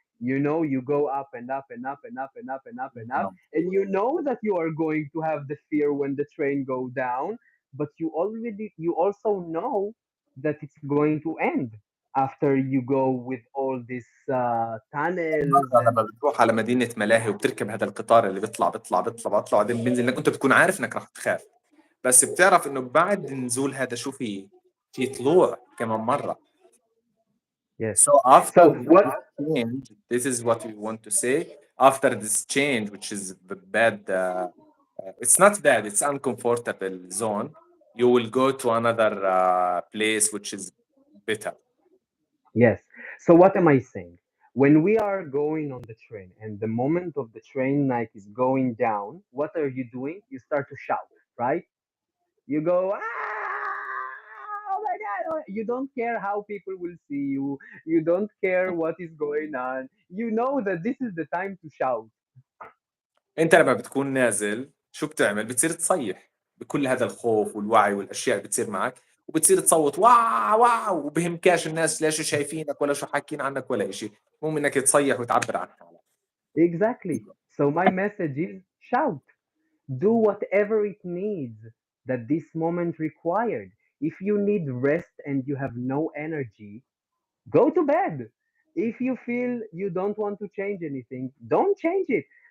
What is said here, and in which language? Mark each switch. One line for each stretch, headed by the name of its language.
English: You go up and up and up and up and up and up and up, and you know that you are going to have the fear when the train go down, but you also know that it's going to end after you go with all these tunnels
Arabic: مرة
English: and
Arabic: لما بتروح على مدينة ملاهي وبتركب هذا القطار اللي بيطلع وبعدين بينزل، انك انت بتكون عارف انك راح تخاف، بس بتعرف انه بعد نزول هذا شو في طلوع كمان مرة.
English: yes. So after So this what? change, this is what we want to say. After this change, which is the bad it's not bad, it's uncomfortable zone. You will go to another place which is better. Yes. So what am I saying? When we are going on the train and the moment of the train like is going down, what are you doing? You start to shout, right? You go, oh my God. You don't care how people will see you. You don't care what is going on. You know that this is the time to shout.
Arabic: انت لما بتكون نازل شو بتعمل؟ بتصير تصيح بكل هذا الخوف والوعي والاشياء اللي بتصير معك، وبتصير تصوت واو واو، وبهمكاش الناس لا شو شايفينك ولا شو حاكين عنك ولا إشي، المهم انك تصيح وتعبر عن حالك.
English: Exactly. So my message is shout. Do whatever it needs that this moment required. If you need rest and you have no energy, go to bed. If you feel you don't want to change anything, don't change it.